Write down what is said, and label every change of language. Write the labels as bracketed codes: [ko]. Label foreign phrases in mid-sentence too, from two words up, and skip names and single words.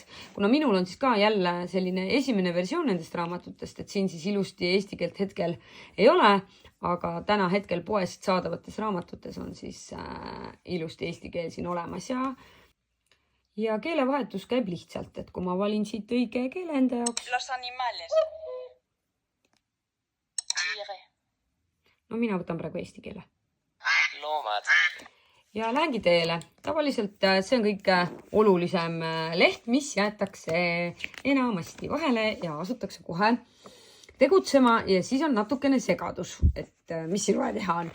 [et] Kuna minul on siis ka jälle selline esimene versioon nendest raamatutest, et siin siis ilusti eesti keelt hetkel ei ole, aga täna hetkel poest saadavates raamatutes on siis ilusti eesti keel siin olemas ja keelevahetus käib lihtsalt, et kui ma valin siit õige keele enda jaoks. [es] Los animales. [et] No mina võtan praegu eesti keele. Loomad. Ja lähengi teele. Tavaliselt see on kõige olulisem leht, mis jäetakse enamasti vahele ja asutakse kohe tegutsema ja siis on natukene segadus, et mis siin vaja teha on.